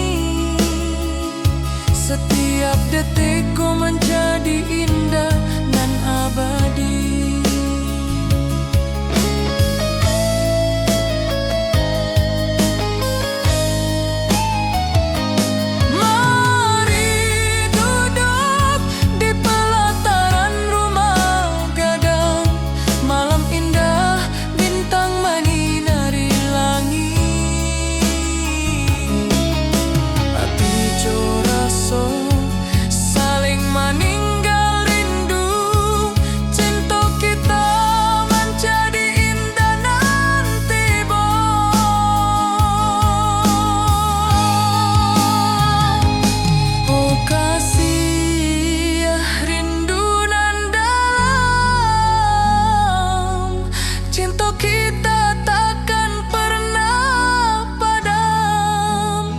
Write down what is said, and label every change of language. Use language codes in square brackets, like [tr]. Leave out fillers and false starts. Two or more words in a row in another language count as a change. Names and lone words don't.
[id] Setiap detik kau menjadi indah dan abadi. Mari duduk di pelataran rumah gadang. Malam indah bintang menyinari langit. [min] Hati jo raso [id] saling meninggal rindu. Cinta kita menjadi indah nanti oh kasih [min] rindu nan dalam, [id] cinta kita takkan pernah padam.